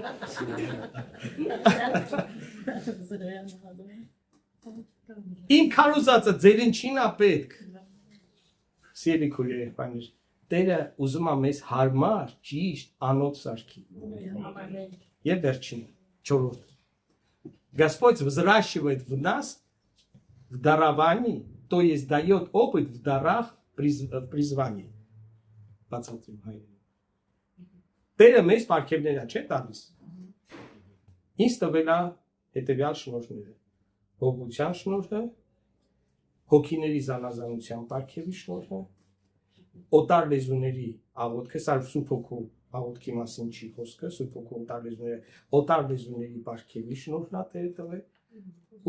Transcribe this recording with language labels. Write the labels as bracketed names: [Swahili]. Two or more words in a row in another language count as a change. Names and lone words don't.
[Armenian] Իմ քարոզածը ձերին չին է պետք։ Սիրելի քույրեր, եղբայրներ, Տերը ուզում է մեզ հարմար, ճիշտ անոթ սարքի։ Եվ վերջին, չորրորդ։ [Russian] Господь взращивает в нас в даровании, то есть дает опыт в дарах призвания. [Armenian] Բացատրում հայերեն։ Տերը մեզ պարգևներ չէ տալիս։ Ինձ տվել է հետևյալ շնորհները. հոգության շնորհը, հոգիների զանազանության պարգևի շնորհը, օտար լեզուների աղոթքը, սա Սուրբ Հոգու աղոթքի մասին չի խոսքը, Սուրբ Հոգու օտար լեզուների պարգևի շնորհն է Տերը տվել ու